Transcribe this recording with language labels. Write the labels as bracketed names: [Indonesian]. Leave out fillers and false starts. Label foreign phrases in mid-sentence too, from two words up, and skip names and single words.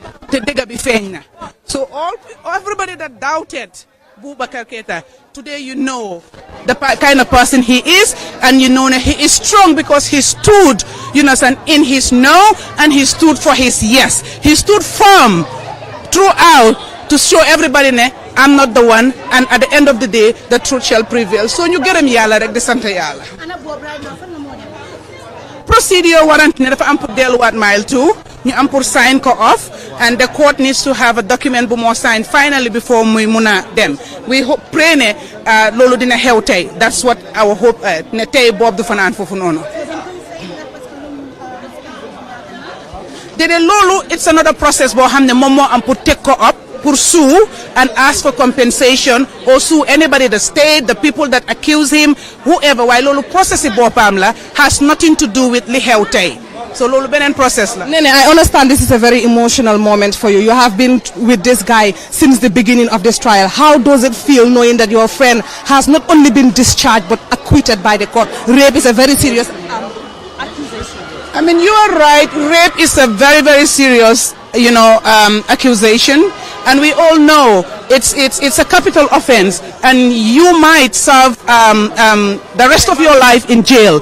[English] So everybody that doubted Baboucarr Keita, today you know the kind of person he is, and you know that he is strong because he stood, in his no, and he stood for his yes. He stood firm throughout to show everybody I'm not the one, and at the end of the day, the truth shall prevail. So you get him [Wolof] yalla rek de sante yalla. [English] Procedure warrant [Wolof] ne dafa am pour delluwaat Mile 2 ñu am pour sign ko off, [English] and the court needs to have a document [Wolof] bu mo [English] sign finally before [Wolof] muy muna dem. [English] We hope pray [Wolof] ne lolu dina xew tay. [English] That's what our hope [Wolof] ne tay Bob du fanaan fofu noonu. Dede lolu [English] it's another process [Wolof] bo xamne mom mo am pour [English] take ko up, pour sue and ask for compensation, or sue anybody, the state, the people that accuse him, whoever. While lolu process [Wolof] bopam la [English] has nothing to do with [Wolof] li xew tay. So lolu benen process la. Nene, [English] I understand this is a very emotional moment for you. You have been with this guy since the beginning of this trial. How does it feel knowing that your friend has not only been discharged but acquitted by the court? Rape is a very serious accusation. I mean, you are right. Rape is a very, very serious, accusation, and we all know it's a capital offense, and you might serve the rest of your life in jail.